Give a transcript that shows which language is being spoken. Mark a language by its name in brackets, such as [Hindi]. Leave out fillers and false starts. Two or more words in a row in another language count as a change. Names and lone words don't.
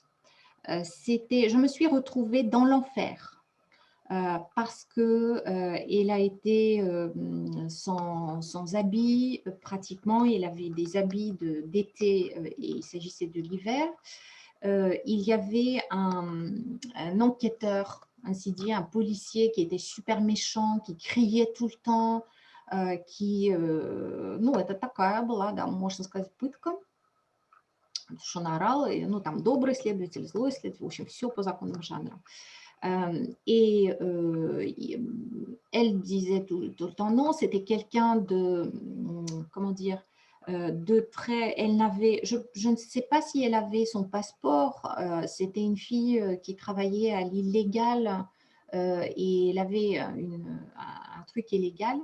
[French] Je me suis retrouvée dans l'enfer parce qu'elle a été sans habits pratiquement. Elle avait des habits d'été et il s'agissait de l'hiver. Il y avait un enquêteur, ainsi dit, un policier qui était super méchant, qui criait tout le temps, [Russian] ну, это такая была, да, можно сказать, пытка, что она орала, ну, там, добрый следователь, злой следователь, в общем, все по законам жанра. [French] Elle disait tout le temps non, c'était quelqu'un de, comment dire, je ne sais pas si elle avait son passeport, c'était une fille qui travaillait à l'illégal et elle avait un truc illégal.